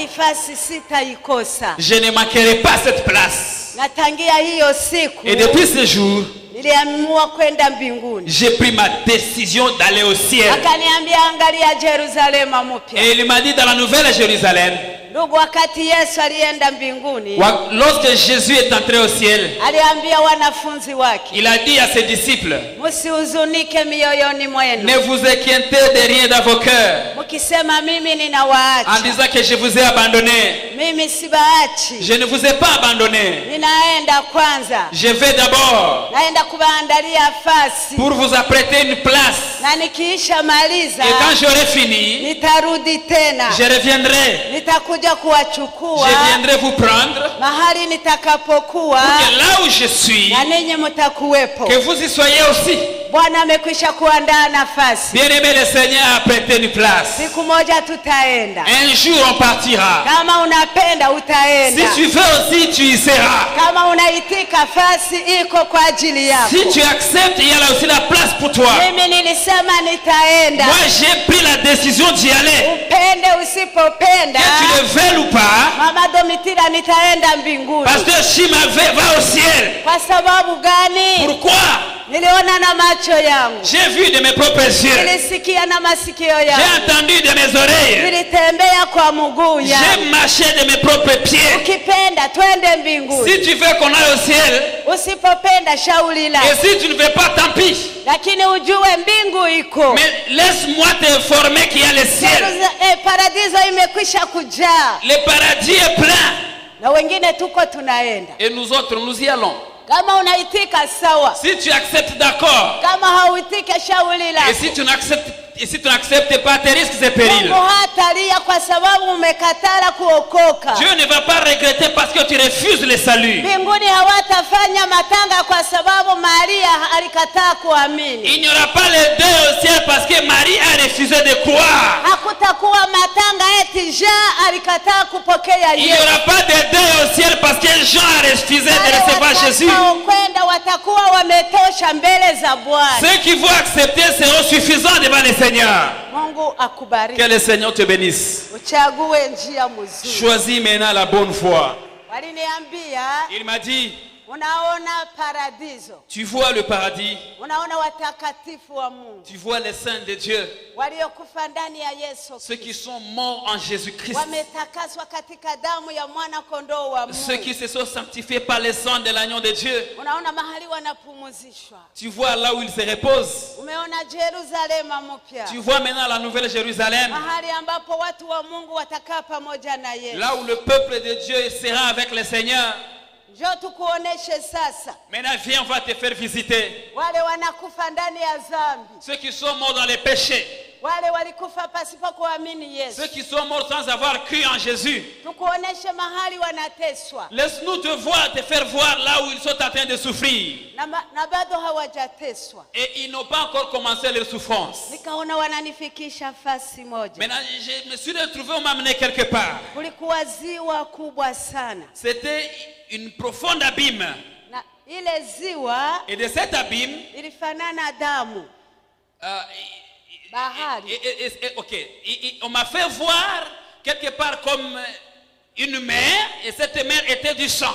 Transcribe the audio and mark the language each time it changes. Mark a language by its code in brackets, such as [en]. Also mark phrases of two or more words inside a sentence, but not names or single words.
[fr] Je ne manquerai pas cette place. Et depuis ce jour, j'ai pris ma décision d'aller au ciel. Et il m'a dit, dans la nouvelle Jérusalem, [sw] Ndugu, wakati Yesu alienda mbinguni, [fr] lorsque Jésus est entré au ciel, [sw] aliambia wanafunzi wake, [fr] il a dit à ses disciples, [sw] msihuzunike mioyoni mwenu, [fr] ne vous inquiétez de rien dans vos cœurs, [sw] mkisema mimi ninawaacha, [fr] en disant que je vous ai abandonné. [sw] Mimi sibaachi, [fr] je ne vous ai pas abandonné. [sw] Ninaenda kwanza, [fr] je vais d'abord [sw] naenda kubaandalia fasi, [fr] pour vous apprêter une place. [sw] Na nikiisha maliza, [fr] et quand j'aurai fini, [sw] nitarudi tena, [fr] je reviendrai. [sw] Nitakuja kuwachukua, [fr] je viendrai vous prendre, [sw] mahali nitakapokuwa, [fr] pour que là où je suis, [sw] na ninyi mtakuwepo. [fr] Que vous y soyez aussi. [sw] Bwana amekwisha kuandaa nafasi. [fr] Bien-aimé, le Seigneur a prêté une place. [sw] Siku moja tutaenda. [fr] Un jour on partira. [sw] Kama unapenda utaenda. [fr] Si tu veux aussi, tu y seras. [sw] Kama unaitika, fasi iko kwa ajili yako. [fr] Si tu acceptes, il y a là aussi la place pour toi. [sw] Mimi nilisema nitaenda. [fr] Moi j'ai pris la décision d'y aller. [sw] Upende usipopenda, [fr] que tu le veuilles ou pas, [sw] Mama Domitila, nitaenda mbinguni. [fr] Pasteur Shima va au ciel. [sw] Kwa sababu gani? [fr] Pourquoi? [sw] Niliona na macho yangu. [fr] J'ai vu de mes propres yeux. [sw] Nilisikia na masikio yangu. [fr] J'ai entendu de mes oreilles. [sw] Nilitembea kwa mguu yangu. [fr] J'ai marché de mes propres pieds. [sw] Ukipenda twende mbinguni. [fr] Si tu veux qu'on aille au ciel, [sw] usipopenda shauri lako. [fr] Et si tu ne veux pas, tant pis. [sw] Lakini ujue mbingu iko. [fr] Mais laisse-moi t'informer qu'il y a le ciel. [sw] Paradiso imekwisha kujaa. [fr] Le paradis est plein. [sw] Na wengine tuko tunaenda. [fr] Et nous autres, nous y allons. [sw] Kama unaitika sawa. [fr] Si tu acceptes, d'accord. [sw] Kama hauitike shauri lako. [fr] Et si tu n'acceptes pas tes risques et périls, [sw] Mungu hatalia kwa sababu umekatala kuokoka. [fr] Dieu ne va pas regretter parce que tu refuses le salut. [sw] Mbinguni hawatafanya matanga kwa sababu Maria alikataa kuamini. [fr] Il n'y aura pas les deux au ciel parce que Marie a refusé de croire. [sw] Hakutakuwa matanga eti Jean alikataa kupokea Yesu. [fr] Il n'y aura pas de deux au ciel parce que Jean a refusé de recevoir Jésus. [sw] Kwenda watakuwa wametosha mbele za Bwana. [fr] Ceux qui vont accepter seront suffisants devant le Seigneur. [sw] Mungu akubariki. [fr] Que le Seigneur te bénisse. [sw] Uchague njia mzuri. [fr] Choisis maintenant la bonne voie. [sw] Waliniambia, [fr] il m'a dit, [sw] unaona paradiso. [fr] Tu vois le paradis. [sw] Unaona watakatifu wa Mungu. [fr] Tu vois les saints de Dieu. [sw] Waliokufa ndani ya Yesu. [fr] Ceux qui sont morts en Jésus-Christ. [sw] Wametakaswa katika damu ya mwana kondoo wa Mungu. [fr] Ceux qui se sont sanctifiés par le sang de l'agneau de Dieu. [sw] Unaona mahali wanapumzishwa. [fr] Tu vois là où ils se reposent. [sw] Umeona Yerusalemu mpya. [fr] Tu vois maintenant la nouvelle Jérusalem. [sw] Mahali ambapo watu wa Mungu watakaa pamoja na Yesu. [fr] Là où le peuple de Dieu sera avec le Seigneur. [sw] Njoo tukuoneshe sasa. [fr] Maintenant viens, on va te faire visiter. [sw] Wale wanakufa ndani ya dhambi. [fr] Ceux qui sont morts dans les péchés. [sw] Wale walikufa pasipo kuamini Yesu. [fr] Ceux qui sont morts sans avoir cru en Jésus. [sw] Tukuoneshe mahali wanateswa. [fr] Laisse-nous te faire voir là où ils sont en train de souffrir. [sw] Na bado hawajateswa. [fr] Et ils n'ont pas encore commencé leur souffrance. [sw] Nikaona wananifikisha fasi moja. [fr] Maintenant je me suis retrouvé, on m'a amené quelque part. [sw] Kulikuwa ziwa kubwa sana. [fr] C'était une profonde abîme. [sw] Na ile ziwa, [fr] et de cet abîme, [sw] ilifanana damu. Bahari. [fr] On m'a fait voir quelque part comme une mer, et cette mer était du sang.